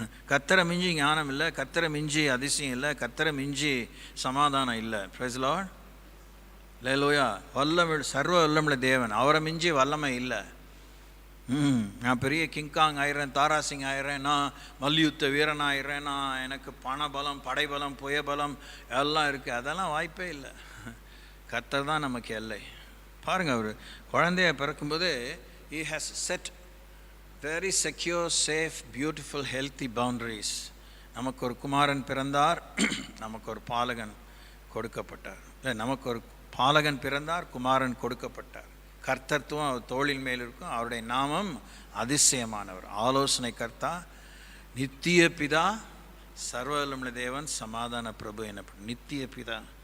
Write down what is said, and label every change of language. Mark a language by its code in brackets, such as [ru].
[ta] கர்த்தரை மிஞ்சி ஞானம் இல்லை, கர்த்தரை மிஞ்சி அதிசயம் இல்லை, கர்த்தரை மிஞ்சி சமாதானம் இல்லை. [en] Praise the lord. [ta] அல்லேலூயா. சர்வ வல்லமுள்ள தேவன், அவரை மிஞ்சி வல்லமை இல்லை. நான் பெரிய கிங்காங் ஆயிடுறேன், தாராசிங் ஆயிடுறேன், நான் மல்யுத்த வீரன் ஆயிடுறேன், நான் எனக்கு பணபலம், படைபலம், புயபலம் எல்லாம் இருக்குது. அதெல்லாம் வாய்ப்பே இல்லை. கர்த்தர் தான் நமக்கு எல்லை. பாருங்கள், அவர் குழந்தைய பிறக்கும்போது [en] he has set very secure, safe, beautiful, healthy boundaries. [ta] நமக்கு ஒரு குமாரன் பிறந்தார், நமக்கு ஒரு பாலகன் கொடுக்கப்பட்டார். நமக்கு ஒரு பாலகன் பிறந்தார், குமாரன் கொடுக்கப்பட்டார். கர்த்தத்துவம் அவர் தோளின் மேல் இருக்கும். அவருடைய நாமம் அதிசயமானவர், ஆலோசனை கர்த்தா, நித்திய பிதா, சர்வவல்லமுள்ள தேவன், சமாதான பிரபு எனப்படும். நித்திய பிதா.